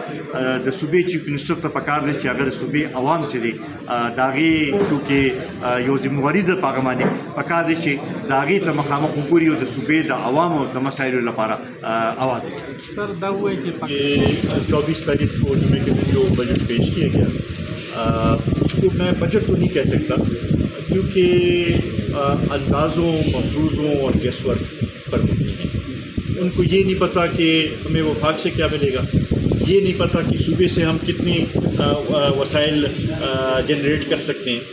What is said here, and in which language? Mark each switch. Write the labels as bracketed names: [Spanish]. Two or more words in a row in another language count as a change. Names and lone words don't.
[Pashto] د صوبې [English] chief minister [Pashto] ته پکار دی چې هغه د صوبې عوام چې دی د هغې چونکې یو ذمهواري ده په هغه باندې پکار دی چې د هغې ته مخامخ وګوري او د صوبې د عوامو د مسایلو لپاره آواز وچلي. سر دا وایي چې [Urdu] 24 تاریخ کو جمعے کے دن جو بجٹ پیش کیا گیا اس کو میں بجٹ تو نہیں کہہ سکتا کیونکہ اندازوں, مفروضوں اور [English] guess work [Urdu] پر مبنی ہیں. ان کو یہ نہیں پتہ کہ ہمیں وفاق سے کیا ملے گا, یہ نہیں پتہ کہ صوبے سے ہم کتنی وسائل جنریٹ کر سکتے ہیں.